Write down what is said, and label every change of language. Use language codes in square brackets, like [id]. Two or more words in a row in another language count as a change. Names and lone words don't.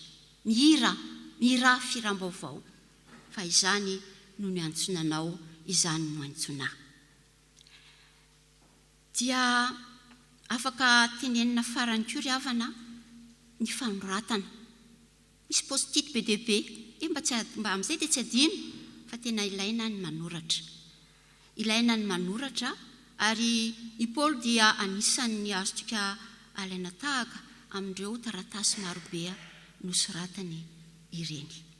[mg] Mihira firam-baovao. Fa izany no ny antsonanao, izany no antsonahy. Dia afaka tenenina farany koa ry havana ny fanoratana. Misy post-it be dia be, mba amin'izay dia tsy adino, fa tena ilaina ny manoratra. Ilaina ny manoratra ary i Paoly dia anisan'ny azontsika alaina tahaka amin'ireo taratasy marobe nosoratany ireny.